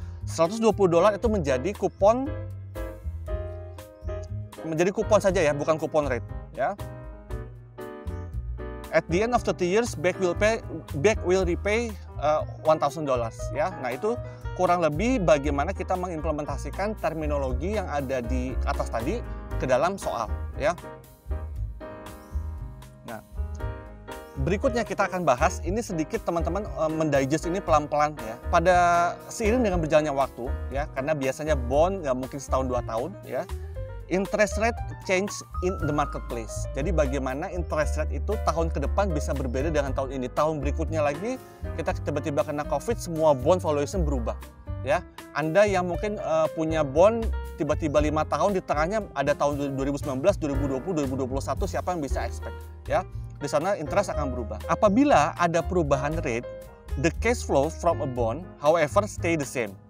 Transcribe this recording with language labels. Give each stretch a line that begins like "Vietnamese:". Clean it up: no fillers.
Indonesian: $120 itu menjadi kupon saja ya, bukan kupon rate ya.
English: At the end of 30 years, bank will repay $1,000 ya.
Indonesian: Nah, itu kurang lebih bagaimana kita mengimplementasikan terminologi yang ada di atas tadi ke dalam soal ya. Nah, berikutnya kita akan bahas ini sedikit teman-teman mendigest ini pelan-pelan ya. Pada seiring dengan berjalannya waktu ya, karena biasanya bond nggak mungkin setahun 2 tahun ya.
English: interest rate change in the marketplace.
Indonesian: Jadi bagaimana interest rate itu tahun ke depan bisa berbeda dengan tahun ini. Tahun berikutnya lagi kita tiba-tiba kena COVID, semua bond valuation berubah. Ya, Anda yang mungkin punya bond tiba-tiba 5 tahun, di tengahnya ada tahun 2019, 2020, 2021, siapa yang bisa expect? Ya, di sana interest akan berubah. Apabila ada perubahan rate,
English: the cash flow from a bond, however, stay the same.